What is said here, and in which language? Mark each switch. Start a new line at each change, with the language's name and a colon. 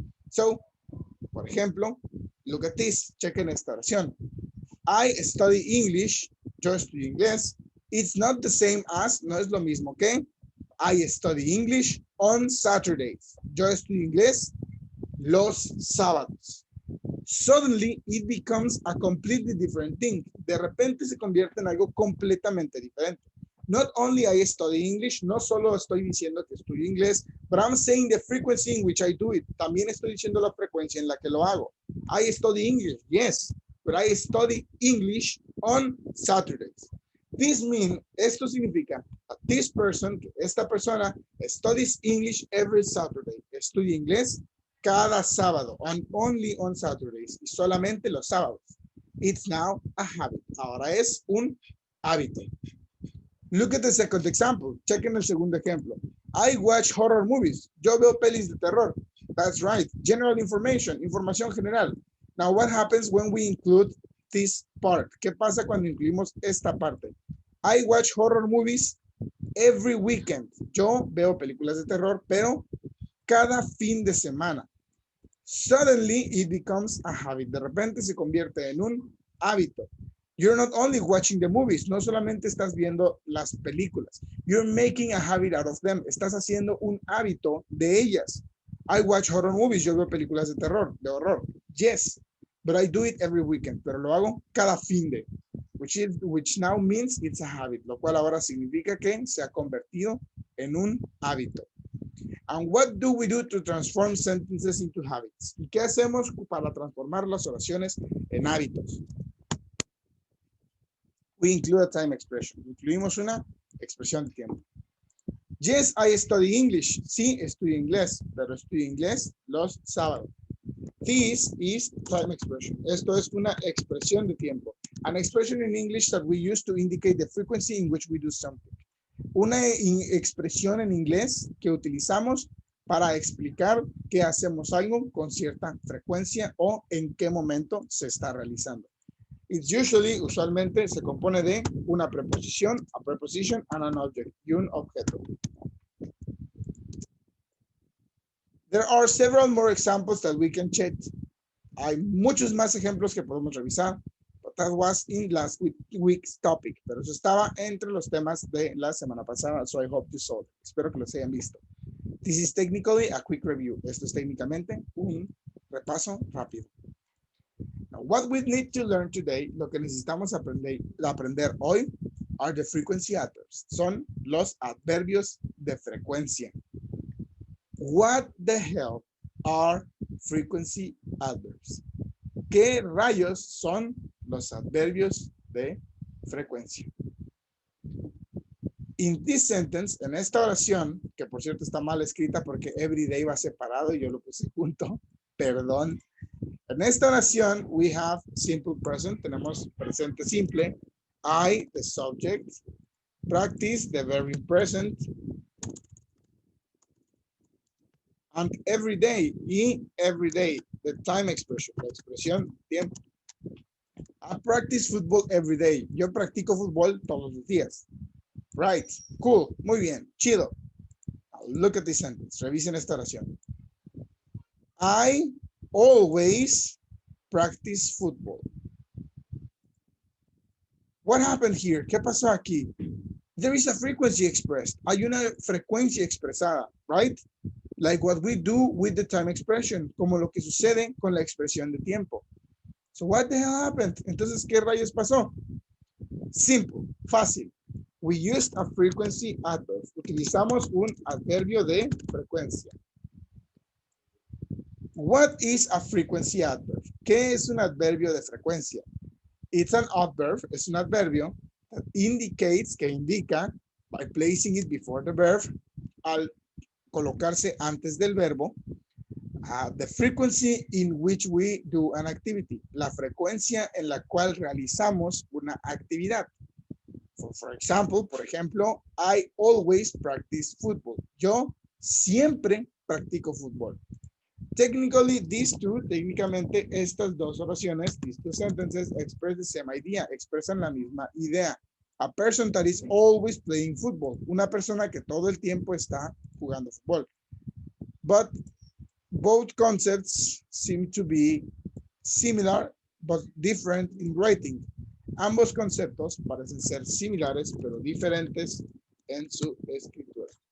English: So,
Spanish: por ejemplo,
English: look at this,
Spanish: chequen esta oración.
English: I study English,
Spanish: yo estudio inglés.
English: It's not the same as,
Spanish: no es lo mismo que,
English: I study English on Saturdays.
Spanish: Yo estudio inglés los sábados.
English: Suddenly, it becomes a completely different thing.
Spanish: De repente se convierte en algo completamente diferente.
English: Not only I study English,
Spanish: no solo estoy diciendo que estudio inglés,
English: but I'm saying the frequency in which I do it.
Spanish: También estoy diciendo la frecuencia en la que lo hago.
English: I study English, yes, but I study English on Saturdays. This means,
Spanish: esto significa,
English: this person,
Spanish: esta persona,
English: studies English every Saturday.
Spanish: Estudia inglés cada sábado,
English: and only on Saturdays,
Spanish: y solamente los sábados.
English: It's now a habit.
Spanish: Ahora es un hábito.
English: Look at the second example.
Spanish: Chequen el segundo ejemplo.
English: I watch horror movies.
Spanish: Yo veo pelis de terror.
English: That's right. General information,
Spanish: información general.
English: Now, what happens when we include this part?
Spanish: ¿Qué pasa cuando incluimos esta parte?
English: I watch horror movies every weekend.
Spanish: Yo veo películas de terror, pero cada fin de semana.
English: Suddenly, it becomes a habit.
Spanish: De repente se convierte en un hábito.
English: You're not only watching the movies,
Spanish: no solamente estás viendo las películas.
English: You're making a habit out of them.
Spanish: Estás haciendo un hábito de ellas.
English: I watch horror movies.
Spanish: Yo veo películas de terror, de horror.
English: Yes, but I do it every weekend.
Spanish: Pero lo hago cada fin de.
English: Which now means it's a habit.
Spanish: Lo cual ahora significa que se ha convertido en un hábito.
English: And what do we do to transform sentences into habits?
Spanish: ¿Y qué hacemos para transformar las oraciones en hábitos?
English: We include a time expression.
Spanish: Incluimos una expresión de tiempo.
English: Yes, I study English.
Spanish: Sí, estudio inglés, pero estudio inglés los sábados.
English: This is time expression.
Spanish: Esto es una expresión de tiempo.
English: An expression in English that we use to indicate the frequency in which we do something.
Spanish: Una expresión en inglés que utilizamos para explicar que hacemos algo con cierta frecuencia o en qué momento se está realizando.
English: It's
Spanish: usualmente se compone de una preposición,
English: a preposition, and an object,
Spanish: y un objeto.
English: There are several more examples that we can check.
Spanish: Hay muchos más ejemplos que podemos revisar.
English: But that was in last week's topic.
Spanish: Pero eso estaba entre los temas de la semana pasada.
English: So I hope you saw it.
Spanish: Espero que los hayan visto.
English: This is technically a quick review.
Spanish: Esto es técnicamente un repaso rápido.
English: Now, what we need to learn today,
Spanish: lo que necesitamos aprender hoy,
English: are the frequency adverbs.
Spanish: Son los adverbios de frecuencia.
English: What the hell are frequency adverbs?
Spanish: ¿Qué rayos son los adverbios de frecuencia?
English: In this sentence,
Spanish: en esta oración, que por cierto está mal escrita porque everyday va separado y yo lo puse junto, perdón. En esta oración,
English: we have simple present,
Spanish: tenemos presente simple,
English: I, the subject, practice, the verb in present, and every day, y every day, the time expression,
Spanish: la expresión tiempo.
English: I practice football every day.
Spanish: Yo practico fútbol todos los días.
English: Right, cool,
Spanish: muy bien, chido.
English: Now look at this sentence,
Spanish: revisen esta oración.
English: I always practice football. What happened here?
Spanish: ¿Qué pasó aquí?
English: There is a frequency expressed.
Spanish: Hay una frecuencia expresada,
English: right? Like what we do with the time expression,
Spanish: como lo que sucede con la expresión de tiempo.
English: So what the hell happened?
Spanish: Entonces, ¿qué rayos pasó?
English: Simple, fácil. We used a frequency adverb.
Spanish: Utilizamos un adverbio de frecuencia.
English: What is a frequency adverb?
Spanish: ¿Qué es un adverbio de frecuencia?
English: It's an adverb,
Spanish: es un adverbio
English: that indicates,
Spanish: que indica,
English: by placing it before the verb,
Spanish: al colocarse antes del verbo,
English: the frequency in which we do an activity,
Spanish: la frecuencia en la cual realizamos una actividad.
English: For example,
Spanish: por ejemplo,
English: I always practice football.
Spanish: Yo siempre practico fútbol.
English: Technically,
Spanish: técnicamente estas dos oraciones,
English: these two sentences express the same idea,
Spanish: expresan la misma idea.
English: A person that is always playing football.
Spanish: Una persona que todo el tiempo está jugando fútbol.
English: But both concepts seem to be similar but different in writing.
Spanish: Ambos conceptos parecen ser similares pero diferentes en su escritura.